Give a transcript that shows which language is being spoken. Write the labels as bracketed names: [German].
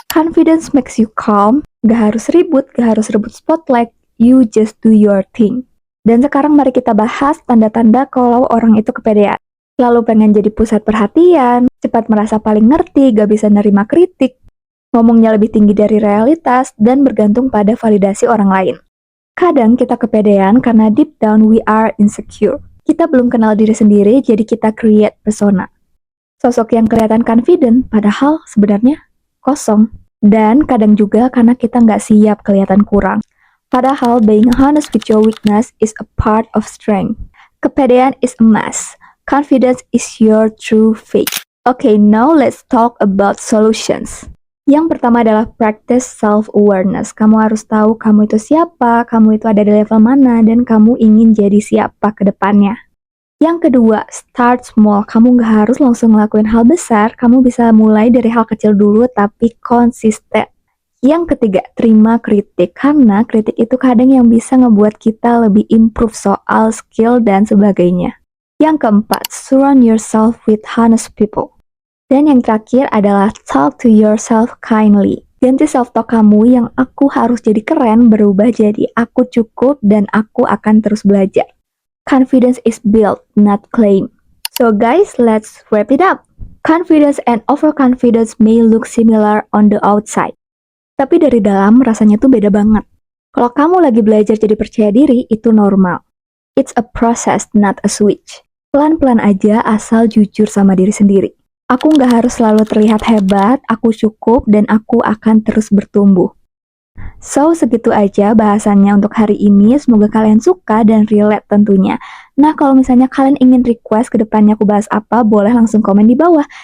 [English] Confidence makes you calm, [Indonesian] gak harus ribut, gak harus rebut [English] spotlight, you just do your thing. [Indonesian] Dan sekarang mari kita bahas tanda-tanda kalau orang itu kepedean. Lalu pengen jadi pusat perhatian, cepat merasa paling ngerti, gak bisa nerima kritik, ngomongnya lebih tinggi dari realitas, dan bergantung pada validasi orang lain. Kadang kita kepedean karena [English] deep down we are insecure. [Indonesian] Kita belum kenal diri sendiri, jadi kita create persona. Sosok yang kelihatan confident, padahal sebenarnya kosong. Dan kadang juga karena kita nggak siap kelihatan kurang. Padahal [English] being honest with your weakness is a part of strength. Kepedean is a mask. Confidence is your true face. Okay, now let's talk about solutions. [Indonesian] Yang pertama adalah [English] practice self-awareness. [Indonesian] Kamu harus tahu kamu itu siapa, kamu itu ada di level mana, dan kamu ingin jadi siapa ke depannya. Yang kedua, [English] start small. [Indonesian] Kamu nggak harus langsung ngelakuin hal besar, kamu bisa mulai dari hal kecil dulu, tapi konsisten. Yang ketiga, terima kritik. Karena kritik itu kadang yang bisa ngebuat kita lebih improve soal skill dan sebagainya. Yang keempat, [English] surround yourself with honest people. [Indonesian] Dan yang terakhir adalah [English] talk to yourself kindly. [Indonesian] Ganti self-talk kamu yang aku harus jadi keren berubah jadi aku cukup dan aku akan terus belajar. [English] Confidence is built, not claimed. So guys, let's wrap it up. Confidence and overconfidence may look similar on the outside. [Indonesian] Tapi dari dalam rasanya tuh beda banget. Kalau kamu lagi belajar jadi percaya diri, itu normal. [English] It's a process, not a switch. [Indonesian] Pelan-pelan aja asal jujur sama diri sendiri. Aku nggak harus selalu terlihat hebat, aku cukup, dan aku akan terus bertumbuh. So, segitu aja bahasannya untuk hari ini. Semoga kalian suka dan relate tentunya. Nah, kalau misalnya kalian ingin request ke depannya aku bahas apa, boleh langsung komen di bawah.